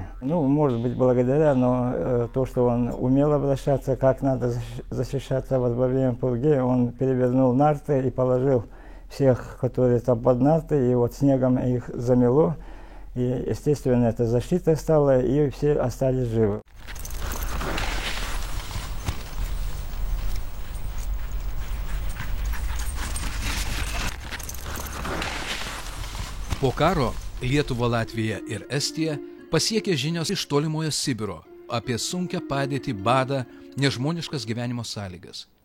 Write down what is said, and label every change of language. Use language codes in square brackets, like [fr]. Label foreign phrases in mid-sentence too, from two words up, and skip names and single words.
[ru] Может быть, благодаря, но то, что он умел обращаться, как надо защищаться во время пурги, он перевернул нарты и положил всех, которые там под нарты, и вот снегом их замело. И, естественно, это защита стала, и все остались живы. [lt] Po karo Lietuva, Latvija ir Estija pasiekė žinios iš tolimojo Sibiro apie sunkią padėtį, badą, nežmoniškas gyvenimo sąlygas.